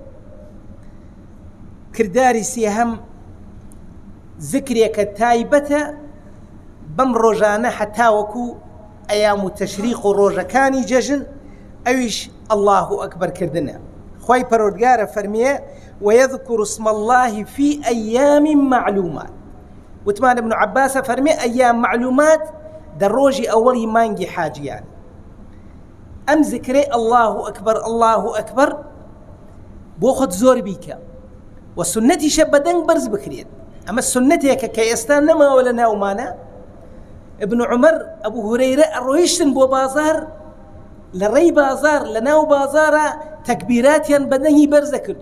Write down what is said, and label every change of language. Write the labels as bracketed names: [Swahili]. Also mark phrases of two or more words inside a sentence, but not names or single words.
[Central Kurdish] کرداری سێهەم ذکرێکە تایبەتە بەم ڕۆژانە هەتاوەکو ئەیام و تەشریق و ڕۆژەکانی جەژن، ئەویش [Arabic] الله ئەکبەر [Central Kurdish] کردنە. خوای پەروەردگارە فەرمیێ [Arabic] ويذكر اسم الله في أيام معلومات. [Central Kurdish] وتمان ابن عباس فەرمێ [Arabic] ئەیام معلومات [Central Kurdish] دە ڕۆژی ئەوەڵی مانگی حاجیان. ئەم ذکرەی [Arabic] الله ئەکبەر الله ئەکبەر [Central Kurdish] بۆ خۆت زۆر بیکە و سنەتیشە بەدەنگ بەرز بکرێت. ئەمە سنەتێکە کە ئێستا نەماوە لە ناومانە. ابن عمەر ئەبوو هورەیرە ئەڕۆیشتن بۆ بازار، لە ڕێی بازار لە ناو بازارە تەکبیراتیان بەدەنگی بەرزە کردو.